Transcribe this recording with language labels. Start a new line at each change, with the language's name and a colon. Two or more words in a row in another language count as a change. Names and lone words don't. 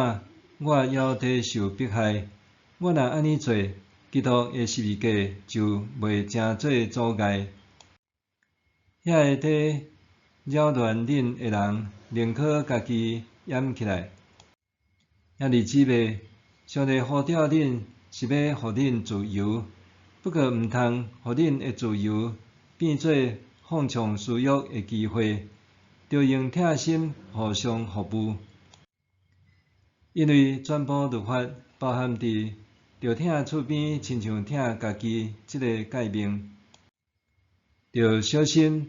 Min Nan Chinese: 我还伫受迫害。我若安尼做，基督的十字架就袂成做阻碍。遐会伫扰乱恁的人，宁可家己掩起来。兄弟姊妹，上帝呼召恁是要互恁自由，不过毋通互恁的自由变做放纵私欲的机会，着用贴心互相服务。因为全部律法包含伫着疼厝边，亲像疼家己这个诫命，着小心。